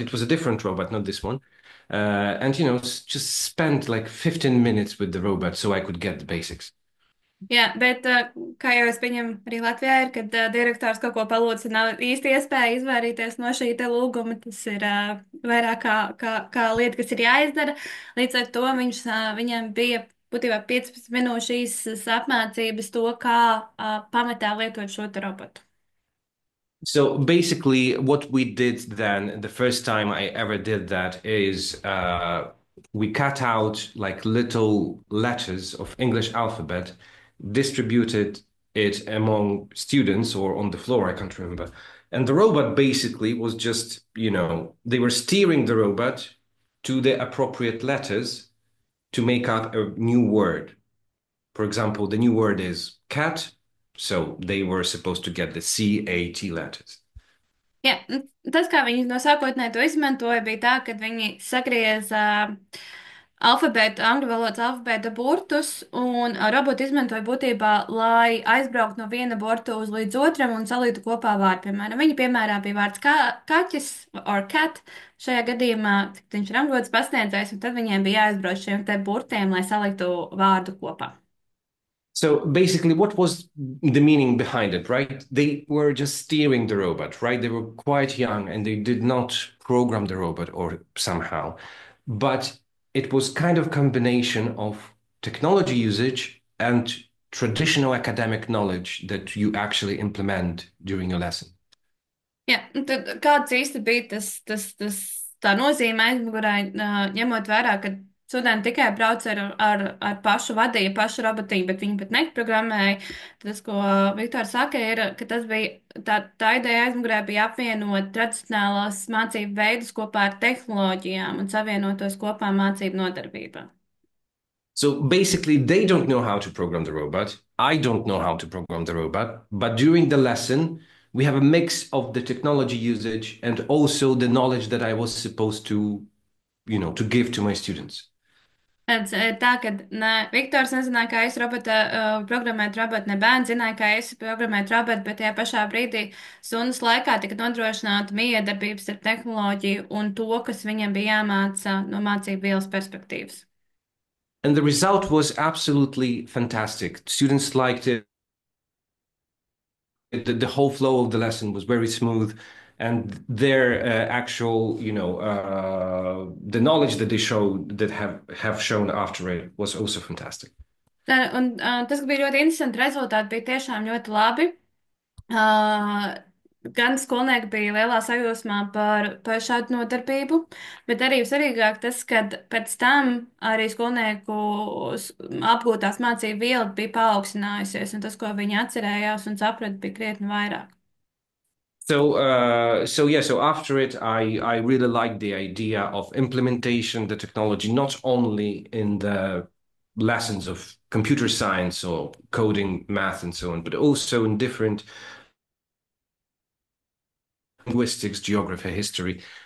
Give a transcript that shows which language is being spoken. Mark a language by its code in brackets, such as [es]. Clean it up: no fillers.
[en] It was a different robot, not this one. And just spent like 15 minutes with the robot so I could get the basics. [lv] Jā, bet kā jau es pieņemu, arī Latvijā ir, kad direktors kaut ko palūdz, nav īsti iespēja izvairīties no šī te lūguma. Tas ir vairāk kā lieta, kas ir jāizdara. Līdz ar to viņam bija būtībā 15 minūšu īsas apmācības to, kā pamatā lietot šo te robotu. [en] So basically, what we did then, the first time I ever did that, is we cut out like little letters of English alphabet, distributed it among students or on the floor, I can't remember. And the robot basically was just, they were steering the robot to the appropriate letters to make up a new word. For example, the new word is cat, so they were supposed to get the CAT letters. [lv] Jā, tas, kā viņi no sākotnēji to izmantoja, bija tā, ka viņi sagrieza alfabētu, angļu valodas alfabēta burtus, un robotu izmantoja būtībā, lai aizbrauktu no viena burta uz līdz otram un salītu kopā vārdu. Piemēram, viņa piemērā bija vārds kaķis [en] or cat. [lv] Šajā gadījumā viņš ir angļu valodas pasniedzējs, un tad viņiem bija jāaizbrauc šiem te burtiem, lai saliktu vārdu kopā. [en] So basically, what was the meaning behind it, right? They were just steering the robot, right? They were quite young and they did not program the robot or somehow. But it was kind of combination of technology usage and traditional academic knowledge that you actually implement during your lesson. [lv] Jā, un tad kāds īsti bija tā nozīme aizmugurē, ņemot vērā, ka studenti tikai brauc ar pašu vadīju, pašu robotiņu, bet viņi pat neprogrammēja. Tas, ko Viktors saka, ir, ka tas bija tā ideja aizmugurē bija apvienot tradicionālās mācību veidus kopā ar tehnoloģijām un savienot tos kopā mācību nodarbībā. [en] So basically, they don't know how to program the robot. I don't know how to program the robot. But during the lesson, we have a mix of the technology usage and also the knowledge that I was supposed to give to my students. [lv] Tāds ir tā, ka ne, Viktors nezināja, kā es programmēt robotu, ne bērns zināja, kā es programmētu robotu, bet tajā pašā brīdī stundas laikā tika nodrošināta miedarbības ar tehnoloģiju un to, kas viņam bija jāmāca no mācību vielas perspektīvas. [en] And the result was absolutely fantastic. Students liked it. The whole flow of the lesson was very smooth. And their actual, the knowledge that they showed, that have shown after it was also fantastic. [lv] Tā, un tas, ka bija ļoti interesanti, rezultāti bija tiešām ļoti labi. Uh, gan skolnieki bija lielā sajūsmā par šādu nodarbību, bet arī svarīgāk tas, ka pēc tam arī skolnieku apgūtās mācību viela bija paaugstinājusies, un tas, ko viņi atcerējās un saprata, bija krietni vairāk. [en] So after it, I really like the idea of implementation, the technology, not only in the lessons of computer science or coding, math, and so on, but also in different linguistics, geography, history.